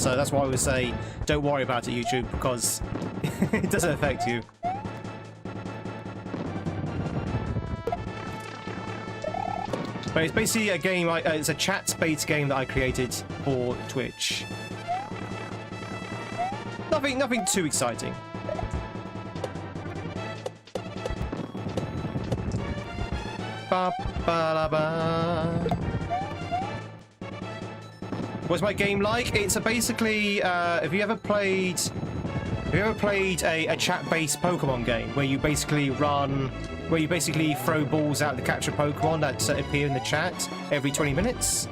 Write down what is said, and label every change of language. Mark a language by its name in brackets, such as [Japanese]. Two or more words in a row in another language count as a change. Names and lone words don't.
[English] So that's why I would say don't worry about it, YouTube, because it doesn't affect you. But it's basically a game, it's a chat-based game that I created for Twitch. Nothing too exciting. Ba, ba, la, ba. What's my game like? It's basically, have you ever played a chat-based Pokemon game where you basically throw balls out to capture Pokemon that appear in the chat every 20 minutes?